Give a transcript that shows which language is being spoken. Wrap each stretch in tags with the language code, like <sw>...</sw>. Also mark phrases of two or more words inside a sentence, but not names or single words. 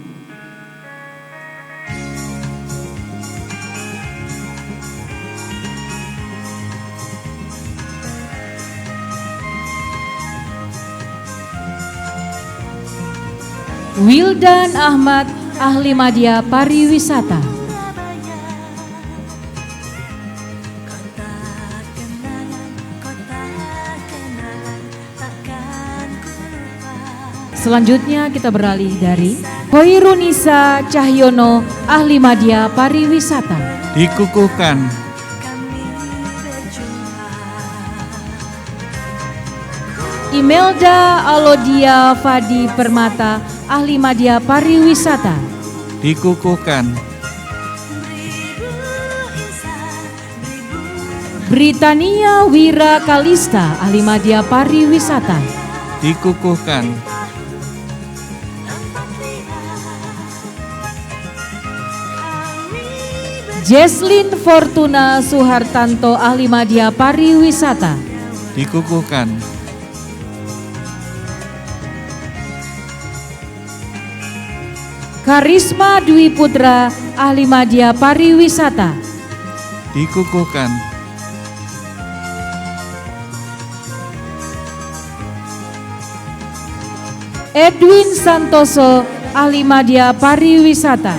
<id>Wildan Ahmad, ahli media pariwisata. Selanjutnya kita beralih dari Hoirunisa Cahyono, ahli media pariwisata. dikukuhkan, Imelda Alodia Fadi Permata, ahli media pariwisata. dikukuhkan, Britania Wira Kalista, ahli media pariwisata. dikukuhkan, Jesslyn Fortuna Suhartanto, ahli media pariwisata. dikukuhkan, Karisma Dwi Putra, ahli media pariwisata. dikukuhkan, Edwin Santoso, ahli media pariwisata.</id>